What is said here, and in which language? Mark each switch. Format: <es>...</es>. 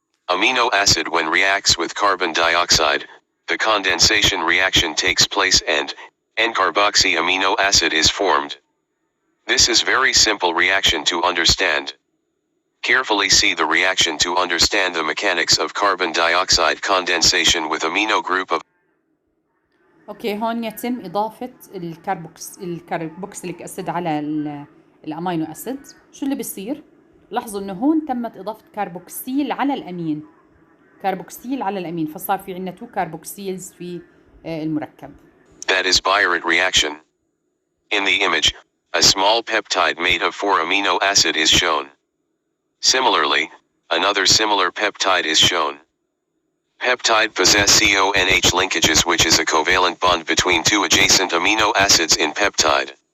<en>Amino acid when reacts with carbon dioxide, the condensation reaction takes place and N-carboxy amino acid is formed. This is very simple reaction to understand. Carefully see the reaction to understand the mechanics of carbon dioxide condensation with amino group of.</en> <ar>اوكي، هون يتم اضافة الكربوكسيليك اسيد على الامينو اسيد. شو اللي بيصير؟ لاحظوا انه هون تمت اضافة كربوكسيل على الامين، كربوكسيل على الامين، فصار في عندنا 2 كربوكسيلز في المركب.</ar> <en>That is Biuret reaction. In the image, a small peptide made of 4 amino acid is shown. Similarly, another similar peptide is shown. Peptide possess CONH linkages, which is a covalent bond between 2 adjacent amino acids in peptide.</en>